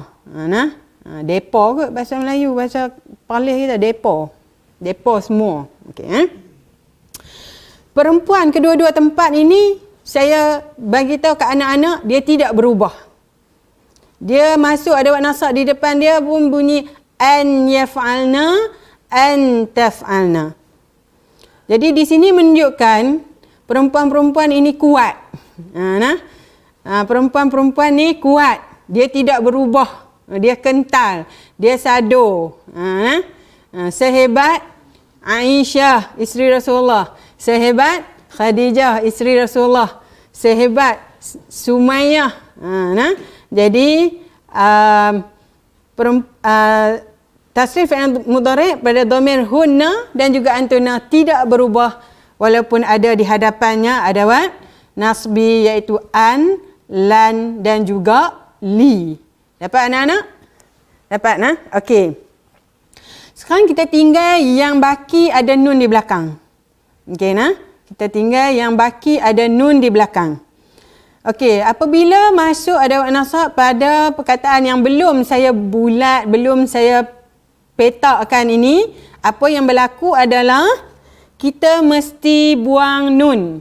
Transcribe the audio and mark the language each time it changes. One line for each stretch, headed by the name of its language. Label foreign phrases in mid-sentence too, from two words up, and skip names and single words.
Malay: Depa kot bahasa Melayu, bahasa Palih kita depa. Depa semua. Okey Perempuan kedua-dua tempat ini saya bagi tahu ke anak-anak dia tidak berubah. Dia masuk adawat nasab di depan dia pun bunyi
Arabic: an yaf'alna, an taf'alna.
Malay: Jadi di sini menunjukkan perempuan-perempuan ini kuat. Perempuan-perempuan ni kuat. Dia tidak berubah. Dia kental. Dia sado. Sehebat Aisyah, isteri Rasulullah. Sehebat Khadijah, isteri Rasulullah. Sehebat Sumayyah. Jadi tasrif fi'il mudhari' pada dhamir hunna dan juga antuna tidak berubah walaupun ada di hadapannya adawat nasbi iaitu an, lan dan juga li. Dapat anak-anak? Dapat nah? Okey. Sekarang kita tinggal yang baki ada nun di belakang. Okey nah? Kita tinggal yang baki ada nun di belakang. Okey, apabila masuk adawat nasab pada perkataan yang belum saya bulat, belum saya petakkan ini, apa yang berlaku adalah kita mesti buang nun.